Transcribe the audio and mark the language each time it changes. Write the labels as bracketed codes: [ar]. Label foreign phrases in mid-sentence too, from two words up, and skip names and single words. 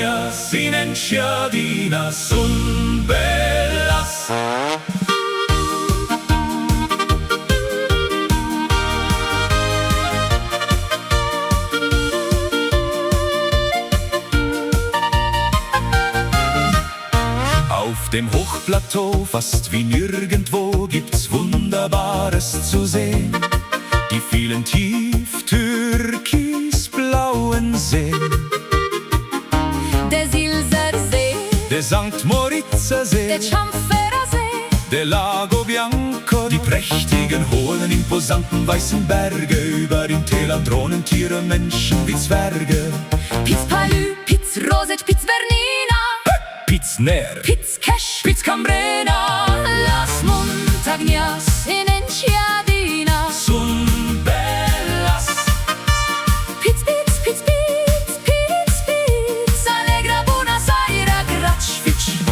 [es] montañas in Enchadinas un bellas. [de] Auf dem Hochplateau, fast wie nirgendwo, gibt's Wunderbares zu sehen. Die vielen tief türkisblauen Seen, der Silser See, der St. Moritzer See, der Cianferra See, der Lago Bianco, die prächtigen, hohen, imposanten weißen Berge. Über den Tälern thronen Tiere, Menschen wie Zwerge. Piz Palü, Piz Roset, Piz Bernina, Piz Ner, Piz Cash, Piz Cambrena, [es] Las Montañas in Enchadinas son bellas. Piz, Piz, Piz, Piz, Piz, Piz, Allegra, Buenos Aires, Gratsch-Fitsch.